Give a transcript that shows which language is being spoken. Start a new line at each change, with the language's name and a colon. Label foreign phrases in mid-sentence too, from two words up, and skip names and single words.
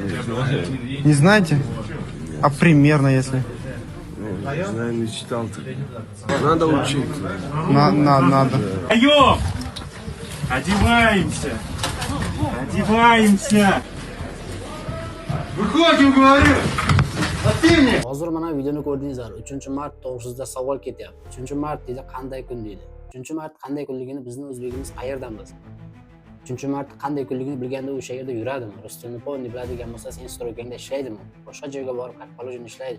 Russian: Не знаете? А примерно, если? Не знаю, не читал-то. Надо учить. Надо. Встаем! Одеваемся! Одеваемся! Выходим, говорю!
Uzbek: Hozir mana videoni ko'rdingizlar. 3-mart to'g'risida savol ketyapti. 3-mart deydi, qanday kun deydi. 3-mart qanday kunligini bizni o'zbegimiz qayerdan bilsin? 3-mart qanday kunligini bilganda o'sha yerda yuradimi? Rus-tilini polni biladigan bo'lsa, sen strokingda ishlaydimi? Boshqa joyga borib qolishini ishlaydi.